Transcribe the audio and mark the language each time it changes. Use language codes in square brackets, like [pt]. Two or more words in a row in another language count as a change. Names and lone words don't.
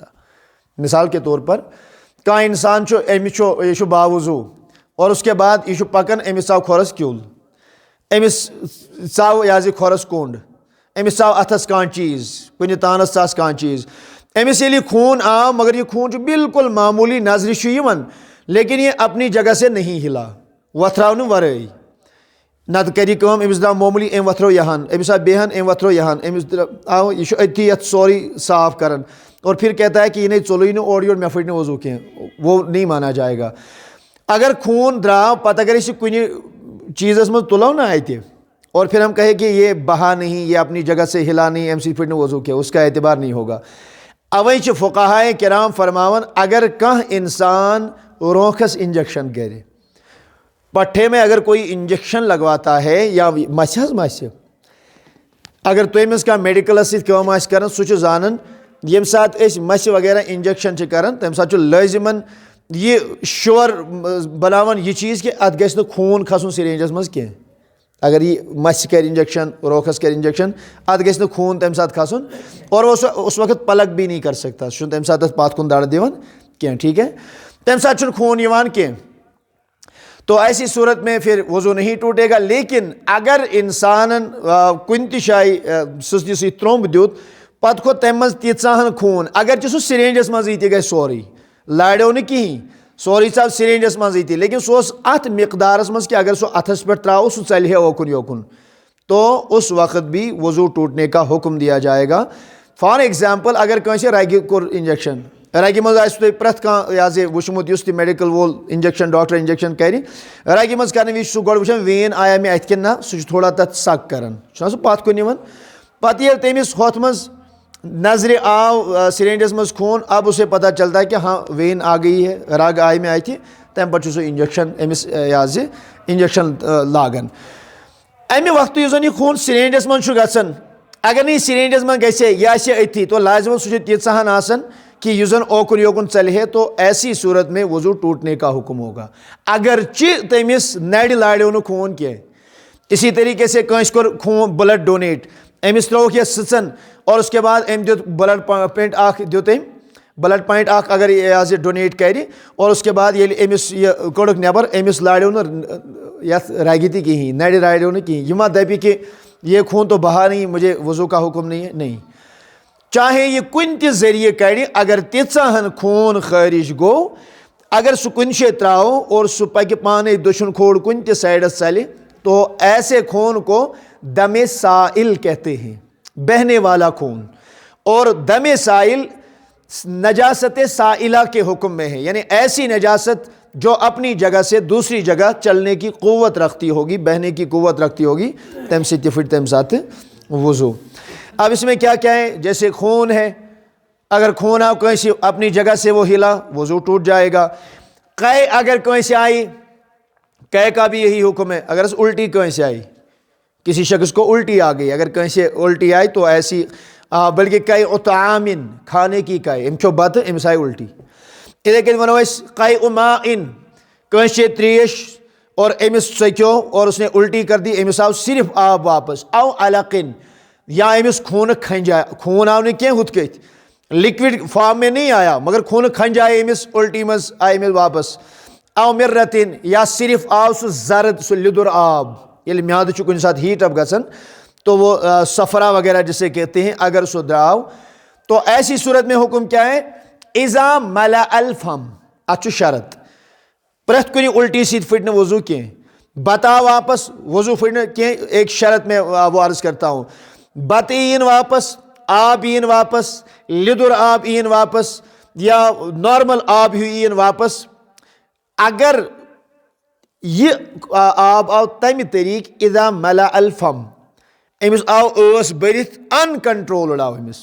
[ks] مثال کے طور پر کانٛہہ انسان چھُ أمِس چھُ یہِ چھُ باوضوٗ [ur] اور اس کے بعد [ks] یہ چھُ پکان أمِس ژاو کھۄرس کیُل، أمِس ژاو یہِ حظ یہِ کھۄرس کوٚنٛڈ، أمِس ژاو اتھس کانٛہہ چیٖز، کُنہِ تانس ژاس کانٛہہ چیٖز، أمِس ییٚلہِ یہِ خوٗن آو [ur] مگر یہ خوٗن [ks] چھُ بالکل معموٗلی نظرِ چھُ یِوان [ur] لیکن یہ اپنی جگہ سے نہیں ہلا، [ks] وۄتھراونہٕ ورٲے. نتہٕ کَرِ یہِ کٲم، أمِس درٛاو معموٗلی أمۍ وۄتھرو یہان، أمِس آو بیٚہن أمۍ وۄتھرو یہان، أمِس آو یہِ چھُ أتھی یتھ سورُے صاف کران [ur] اور پھر کہتا ہے کہ یہ نہیں [ks] ژوٚلُے نہٕ اورٕ یور مےٚ پھٕٹہِ نہٕ وضو کینٛہہ، [ur] وہ نہیں مانا جائے گا. [ks] اگر خوٗن درٛاو پتہٕ اگر أسۍ یہِ کُنہِ چیٖزس منٛز تُلو نا اتہِ [ur] اور پھر ہم کہیں کہ یہ بہا نہیں, یہ اپنی جگہ سے ہلا نہیں, ایم سی پھٹ نے وضو کیا, اس کا اعتبار نہیں ہوگا. [ks] اوے چھ فقہائے کرام فرماون اگر کانٛہہ انسان رونکھس انجیکشن کرے, [ur] پٹھے میں اگر کوئی انجیکشن لگواتا ہے [ks] یا مس اگر تمس کانٛہہ میڈیکلس سۭتۍ کٲم آسہِ کران سُہ چھُ زانان ییٚمہِ ساتہٕ أسۍ مسہِ وغیرہ انجیکشن چھِ کران تمہِ ساتہٕ چھُ لٲزمن یہ شور بناوان یہ چیز کہ اتھ گژھِ نہٕ خوٗن کھسُن سرینجس منٛز کینٛہہ. اگر یہ مس کر انجیکشن, روکھس کر انجیکشن, اتھ گژھِ نہٕ خوٗن تمہِ ساتہٕ کھسُن, [ur] اور وہ اس وقت پلک بھی نہیں کر سکتا, [ks] سُہ چھُنہٕ تمہِ ساتہٕ پتھ کُن دڑ دِوان کینٛہہ, [ur] ٹھیک ہے, [ks] تمہِ ساتہٕ چھُنہٕ خوٗن یِوان کینٛہہ. [ur] تو ایسی صورت میں پھر وضو نہیں ٹوٹے گا. [ks] لیکن اگر انسانن کُنہِ تہِ جایہِ سٕژنہِ سۭتۍ ترٛومب دیُت پتہٕ کھوٚت تمہِ منٛز تیٖژاہن خوٗن, اگرچہِ سُہ سرینجس منٛزٕے تہِ گژھِ سورُے, لاڑیو نہٕ کِہیٖنۍ, سورُے ژاو سرینجس منٛزٕے تہِ, لیکن سُہ اوس اتھ مقدارس منٛز کہ اگر سُہ اتھس پٮ۪ٹھ تراوو سُہ ژلہِ ہے اوکُن یوکُن, [ur] تو اس وقت بھی وضو ٹوٹنے کا حکم دیا جائے گا. [en] For example [ks] اگر کٲنٛسہِ رگہِ کوٚر انجیکشن, رگہِ منٛز آسہِ تۄہہِ پرٛٮ۪تھ کانٛہہ یہِ حظ یہِ وٕچھمُت یُس تہِ میڈیکل وول انجیکشن ڈاکٹر انجیکشن کرِ, رگہِ منٛز کرنہٕ وِزِ چھُ سُہ گۄڈٕ وٕچھان وین آیا مےٚ اتھِ کِنہٕ نہ, سُہ چھُ تھوڑا تتھ سک کران, چھُنہ سُہ پتھ کُن یِوان. پتہٕ ییٚلہِ تٔمِس ہۄتھ منٛز نظرِ آو سرینجس منٛز خوٗن, [ur] اب اسے پتہ چلتا ہے کہ ہاں وین آ گئی ہے, [ks] رگ آیہِ مےٚ اتھِ, تمہِ پتہٕ چھُ سُہ انجیکشن أمِس یہِ حظ یہِ انجیکشن لاگان. امہِ وقتہٕ یُس زن یہِ خوٗن سرینجس منٛز چھُ گژھان, اگر نہٕ یہِ سرینجس منٛز گژھِ ہے, یہِ آسہِ ہے أتھی, تو لازمن سُہ چھُ تیٖژاہن آسان کہ یُس زن اوکُن یوکُن ژلہِ ہے, [ur] تو ایسی صورت میں وضو ٹوٹنے کا حکم ہوگا. [ks] اگرچہ تٔمِس نرِ لاڑیو نہٕ خوٗن کینٛہہ. اسی طریقے سے کٲنٛسہِ کوٚر خوٗن [en] blood donate, [ks] أمِس ترٛووُکھ یتھ سٕژن [ur] اور اس کے بعد [ks] أمۍ دیُت [en] blood pint [ks] اکھ دیُت أمۍ, [en] blood pint [ks] اکھ اگر یہِ حظ یہِ ڈونیٹ کرِ, اور اس کے بعد ییٚلہِ أمِس یہِ کوٚڑُکھ نٮ۪بر, أمِس لاڑیو نہٕ یتھ رگہِ تہِ کِہیٖنۍ, نرِ لاڑیو نہٕ کِہیٖنۍ, یہِ ما دپہِ کہ [ur] یہ خون تو بہا نہیں, مجھے وضو کا حکم نہیں ہے, [ks] نہیں. چاہے یہ کُنہِ تہِ ذریعہ کڑِ, اگر تیٖژاہن خوٗن خٲرج گوٚو, اگر سُہ کُنہِ جایہِ تراوو اور سُہ پکہِ پانے دٔچھُن کھوڑ کُنہِ تہِ سایڈس ژلہِ, [ur] تو ایسے خون کو دم سائل کہتے ہیں, بہنے والا خون. اور دم سائل نجاست سائلہ کے حکم میں ہے, یعنی ایسی نجاست جو اپنی جگہ سے دوسری جگہ چلنے کی قوت رکھتی ہوگی, بہنے کی قوت رکھتی ہوگی, تم سے پھر تم ساتھ وضو. اب اس میں کیا کیا ہے, جیسے خون ہے, اگر خون آپ کہیں اپنی جگہ سے وہ ہلا وضو ٹوٹ جائے گا. قے اگر کہیں سے آئی, قے کا بھی یہی حکم ہے, اگر الٹی کہیں سے آئی, کسی شخص کو الٹی آ گئی, اگر کہیں سے الٹی آئی تو ایسی, بلکہ قے اطعامن کھانے کی قے, [ks] ام کھو بت امس [ur] آئی الٹی. [ks] اتھے کن ونو أسۍ قے ماءن, کٲنٛسہِ تریش اور امس ژکیو [ur] اور اس نے الٹی کر دی, [ks] امس آو صرف آب واپس. او علقن, یا امس خون کھنجا, خون آو نہٕ کینٛہہ ہُتھ کٔٹھۍ, [ur] لکوڈ فارم میں نہیں آیا مگر خون کھنج آئے امس, الٹی مز آئے امس واپس. [ks] او مرتن, یا صرف آو سُہ زرد, سُہ لیدُر آب, ییٚلہِ میادٕ چھُ کُنہِ ساتہٕ [en] heat up [ks] گژھان [ur] تو وہ صفرا وغیرہ جسے کہتے ہیں, [ks] اگر سُہ درٛاو [ur] تو ایسی صورت میں حکم کیا ہے, [ar] اذا ملأ الفم, [ks] اتھ چھُ شرط, پرٛٮ۪تھ کُنہِ الٹی سۭتۍ پھٕٹہِ نہٕ وضو کینٛہہ, بتہ واپس وضو پھٕٹہِ نہٕ کینٛہہ. [ur] ایک شرط میں وہ عرض کرتا ہوں, [ks] بتہٕ یِیِن واپس, آب یِیِن واپس, لیدُر آب یِیِن واپس, یا نارمل آب ہیوٗ یِیِن واپس, اگر یہ آب آو تمہِ طریقہٕ [ar] اذا ملأ الفم, [ks] أمِس آو ٲس بٔرِتھ ان کنٹرولڈ آو أمِس.